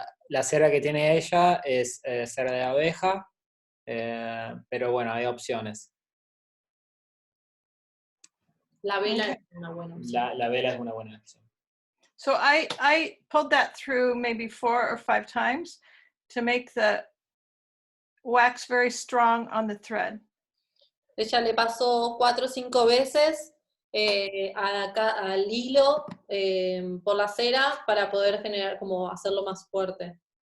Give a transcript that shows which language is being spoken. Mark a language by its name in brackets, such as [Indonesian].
[Spanish] La cera que tiene ella es cera de abeja, pero bueno, hay opciones. La vela [English] Okay. [Spanish] es una buena opción. La vela es una buena opción. [English] So I pulled that through maybe 4 or 5 times to make the wax very strong on the thread. [Spanish] Ella le pasó 4 o 5 veces al hilo por la cera para poder generar, como hacerlo más fuerte.